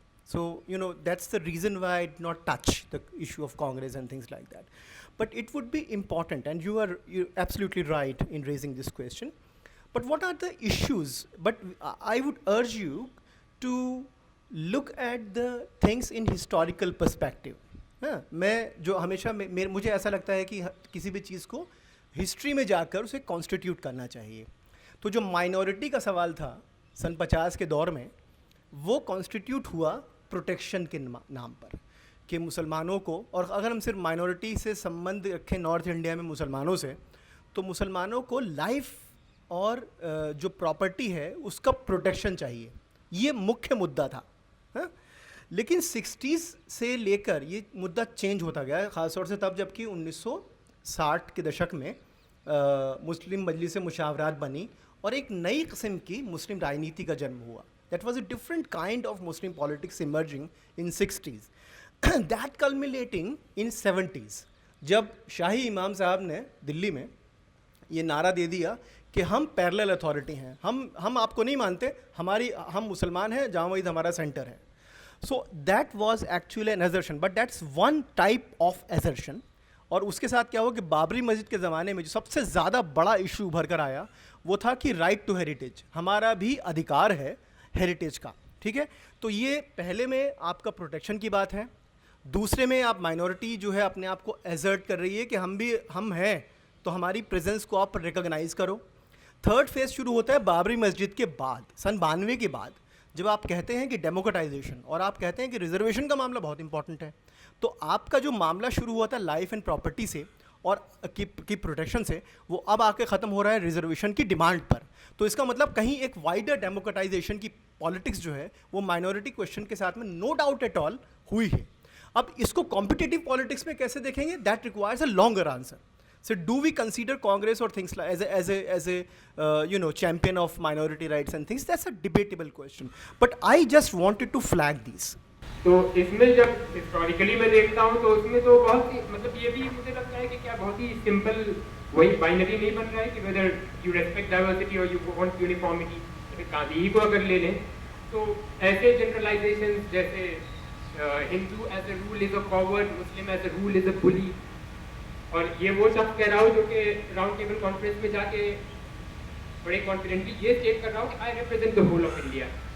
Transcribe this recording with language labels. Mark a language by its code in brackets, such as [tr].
[en] So, that's the reason why I did not touch the issue of Congress and things like that. But it would be important, and you're absolutely right in raising this question. But what are the issues? But I would urge you to look at the things in historical perspective. [hi] मैं जो हमेशा मुझे ऐसा लगता है कि किसी भी चीज़ को हिस्ट्री में जाकर उसे कॉन्स्टिट्यूट करना चाहिए. तो जो माइनॉरिटी का सवाल था सन 50 के दौर में, वो कॉन्स्टिट्यूट हुआ प्रोटेक्शन के नाम पर, कि मुसलमानों को, और अगर हम सिर्फ माइनॉरिटी से संबंध रखें नॉर्थ इंडिया में मुसलमानों से, तो मुसलमानों को लाइफ और जो प्रॉपर्टी है उसका प्रोटेक्शन चाहिए. ये मुख्य मुद्दा था. लेकिन 60s से लेकर ये मुद्दा चेंज होता गया, ख़ासतौर से तब जबकि 1960 के दशक में मुस्लिम मजलिस मुशावरात बनी और एक नई किस्म की मुस्लिम राजनीति का जन्म हुआ. [en] That was a different kind of Muslim politics emerging in 60s. That culminating in 70s, [hi] जब शाही इमाम साहब ने दिल्ली में ये नारा दे दिया कि हम पैरेलल अथॉरिटी हैं, हम आपको नहीं मानते, हम मुसलमान हैं, जहाँ वही हमारा सेंटर है. [en] So that was actually an assertion, but that's one type of assertion. [hi] और उसके साथ क्या हुआ कि बाबरी मस्जिद के ज़माने में जो सबसे ज़्यादा बड़ा इशू उभर कर आया वो था कि राइट टू हेरिटेज, हमारा भी अधिकार है हेरिटेज का. ठीक है। तो ये पहले में आपका प्रोटेक्शन की बात है, दूसरे में आप माइनॉरिटी जो है अपने आप को एजर्ट कर रही है कि हम हैं, तो हमारी प्रेजेंस को आप रिकॉग्नाइज करो। थर्ड फेज शुरू होता है बाबरी मस्जिद के बाद, सन 92 के बाद, जब आप कहते हैं कि डेमोक्रेटाइजेशन और आप कहते हैं कि रिजर्वेशन का मामला बहुत इंपॉर्टेंट है। तो आपका जो मामला शुरू हुआ था लाइफ एंड प्रॉपर्टी से और की प्रोटेक्शन से, वो अब आके ख़त्म हो रहा है रिजर्वेशन की डिमांड पर। तो इसका मतलब कहीं एक वाइडर डेमोक्रेटाइजेशन की पॉलिटिक्स जो है वो माइनॉरिटी क्वेश्चन के साथ में [en] no doubt at all [hi] हुई है। अब इसको कॉम्पिटिटिव पॉलिटिक्स में कैसे देखेंगे, [en] That requires a longer answer. So do we consider Congress or things like as a champion of minority rights and things? That's a debatable question. But I just wanted to flag these. [hi] तो इसमें जब historically मैं देखता हूँ तो उसमें तो बहुत ही मतलब ये भी मुझे लगता है कि क्या बहुत ही सिंपल वही बाइनरी नहीं बन रहा है कि [en] whether you respect diversity [hi] और [en] You want uniformity. [hi] गांधी को अगर ले लें तो ऐसे जनरलाइजेशन जैसे [en] Hindu as a rule is a coward, Muslim as a rule is a bully, [hi] और ये वो शख्स कह रहा हूँ जो कि राउंड टेबल कॉन्फ्रेंस में जाके बड़े कॉन्फिडेंटली ये स्टेट कर रहा हूँ कि [en] I represent the whole of India.